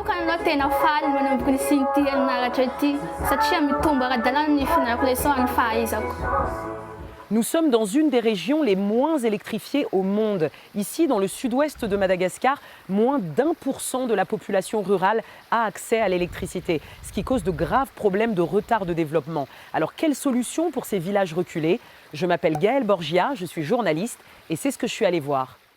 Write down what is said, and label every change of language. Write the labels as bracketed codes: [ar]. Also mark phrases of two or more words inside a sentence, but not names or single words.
[mg] aloha tena faly manomboky ny sinty naratra ity satria mitombo ara-dalàna ny fihinanako leçon amin'ny fahaizako. [fr] Nous sommes dans une des régions les moins électrifiées au monde. Ici, dans le sud-ouest de Madagascar, moins d'1% de la population rurale a accès à l'électricité, ce qui cause de graves problèmes de retard de développement. Alors, quelle solution pour ces villages reculés? Je m'appelle Gaëlle Borgia, je suis journaliste et c'est ce que je suis allée voir.